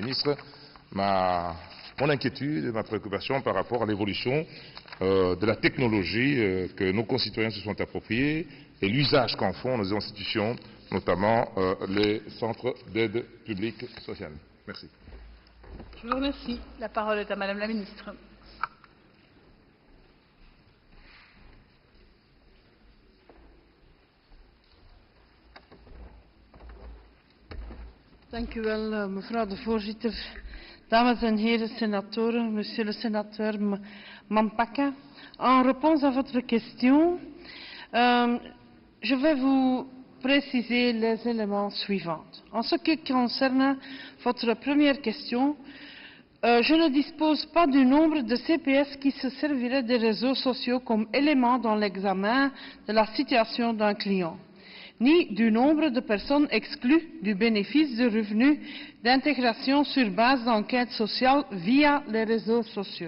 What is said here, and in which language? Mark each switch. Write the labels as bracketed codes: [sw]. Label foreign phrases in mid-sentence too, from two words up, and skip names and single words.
[fr] Voilà, Madame la Ministre, ma mon inquiétude et ma préoccupation par rapport à l'évolution de la technologie que nos concitoyens se sont appropriés et l'usage qu'en font nos institutions, notamment les centres d'aide publique sociale. Merci. Je vous remercie. La parole est à Madame la ministre. [nl] Dank u wel, mevrouw de voorzitter. Dames en heren [fr] sénateurs, monsieur le sénateur Mampaka, en réponse à votre question, je vais vous préciser les éléments suivants. En ce qui concerne votre première question, je ne dispose pas du nombre de CPS qui se serviraient des réseaux sociaux comme élément dans l'examen de la situation d'un client, ni du nombre de personnes exclues du bénéfice de revenus d'intégration sur base d'enquête sociale via les réseaux sociaux.